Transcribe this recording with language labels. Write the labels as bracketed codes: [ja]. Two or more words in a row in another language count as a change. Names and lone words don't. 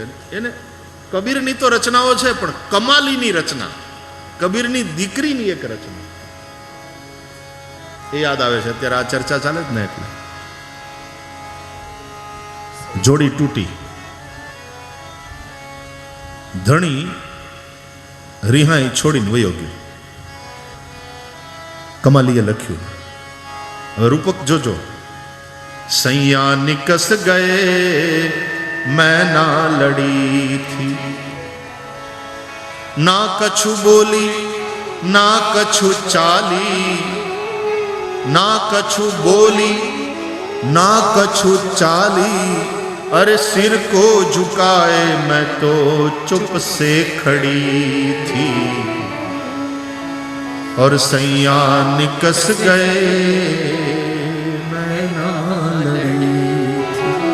[gu] એને કબીરની તો રચનાઓ છે પણ કમાલીની રચના, કબીરની દીકરીની એક રચના એ યાદ આવે છે। અત્યારે આ ચર્ચા ચાલે જ ને એટલે જોડી તૂટી, ધણી રિહાઈ છોડીને વયો ગયો। કમાલીએ લખ્યું, રૂપક જોજો। [hi] सैया निकस गए मैं ना लड़ी थी, ना कछु बोली ना कछु चाली, ना कछु बोली ना कछु चाली। अरे सिर को झुकाए मैं तो चुप से खड़ी थी, और सैया निकस गए मैं ना लड़ी थी।